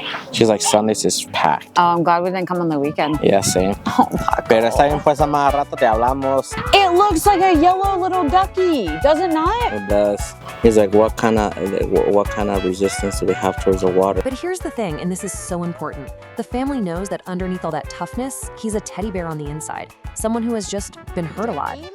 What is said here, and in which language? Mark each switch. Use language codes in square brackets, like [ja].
[en] She's like, Sundays is packed. Oh, I'm glad we didn't come on the weekend. Yeah, same. Oh my [es] Pero está bien, pues, más rato te hablamos. [en] It looks like a yellow little ducky, does it not? It does. He's like, what kind of resistance do we have towards the water? But here's the thing, and this is so important. The family knows that underneath all that toughness, he's a teddy bear on the inside, someone who has just been hurt a lot.